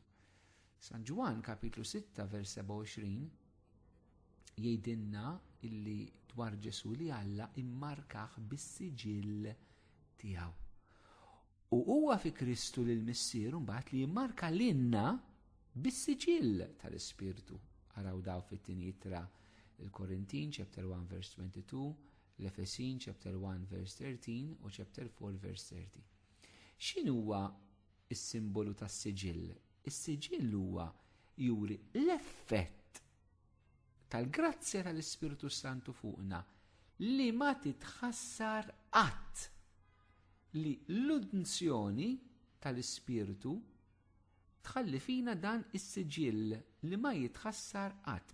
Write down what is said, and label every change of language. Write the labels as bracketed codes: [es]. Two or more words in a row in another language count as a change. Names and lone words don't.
[mt] San Ġwan kapitlu 6 vers 27 jgħidilna illi dwar Ġesu li Alla immarkaħ bis-siġill tiegħu. U huwa fi Kristu lil missier mbagħad li jimmarka lilna bis-siġill tal-Ispirtu. Araw daw fit-tieni ittra il-Korintin [en] chapter 1 verse 22, [mt] l-Efesin [en] chapter 1 verse 13 [mt] u [en] chapter 4 verse 30. [mt] X'in huwa s-simbolu tas-siġill? Is-siġill huwa juri l-effett tal-grazzja tal-Ispirtu Santu fuqna li ma titħassar qatt, li l-unzjoni tal-Ispirtu tħalli fina dan is-siġill li ma jitħassar qatt.